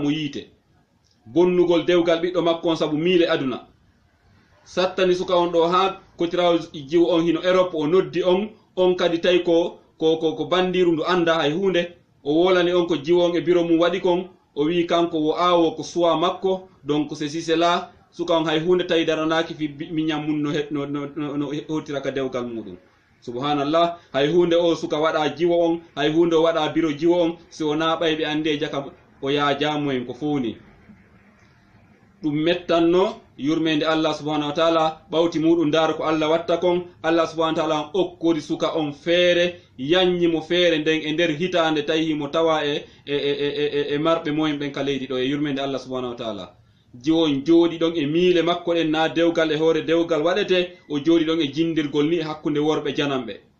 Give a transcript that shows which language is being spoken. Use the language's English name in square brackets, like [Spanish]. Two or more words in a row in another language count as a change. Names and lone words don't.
[Fula] mo yiite bonnugol dewgal ɓiɗɗo makko on saabu miile aduna sattani suka on ɗo ha kotirawo jiwo on hino Europe o noddi on kadi tawi ko bandiru ndu anda hay hunde o wolani on ko jiwon e biro mum waɗi kon o wi kanko wo awo ko suwa makko [French] donc c'est si cela [Fula] suka on hay hunde tawi daranaki fi miñam mum no hotira ka dewgal muɗum subhanallah hay hunde o suka waɗa jiwo on hay hunde o waɗa biro jiwo on si o na ɓayɓe andi e jaka o yaajamu en ko fowni ɗum mettanno yurmede [Arabic] الله سبحانه وتعالى [Fula] ɓawti muɗum dara ko Allah watta kon [Arabic] الله سبحانه وتعالى [Fula] okkori suka on feere yanñimo feere nden e nder hitande tawimo tawa e marɓe moyen ɓen ka leydi ɗo e yurmede [Arabic] الله سبحانه وتعالى [Fula] jiwon jooɗi ɗon e miile makko ɗen na dewgal e hoore dewgal waɗete o jooɗi ɗon e jindirgol ni e hakkunde worɓe janamɓe